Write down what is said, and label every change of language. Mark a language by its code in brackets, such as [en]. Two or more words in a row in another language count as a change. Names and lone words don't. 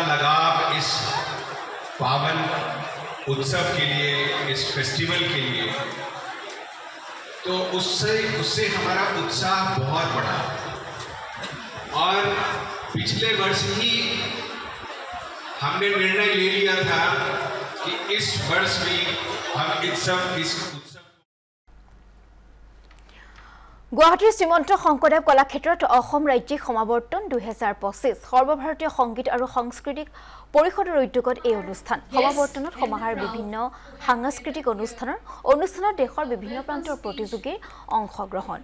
[hi] लगाव इस पावन उत्सव के लिए, इस फेस्टिवल के लिए, तो उससे हमारा उत्साह बहुत बढ़ा और पिछले वर्ष ही हमने निर्णय ले लिया था कि इस वर्ष भी हम इस उत्सव [as] গুৱাহাটীৰ শ্ৰীমন্ত শংকৰদেৱ কলাক্ষেত্ৰত অসম ৰাজ্যিক সমাৱৰ্তন 2025 সৰ্বভাৰতীয় সংগীত আৰু সাংস্কৃতিক পৰিষদৰ উদ্যোগত এই অনুষ্ঠান। সমাৱৰ্তনত সমাহাৰ বিভিন্ন সাংস্কৃতিক অনুষ্ঠানত দেশৰ বিভিন্ন প্ৰান্তৰ প্ৰতিযোগীৰ অংশগ্ৰহণ।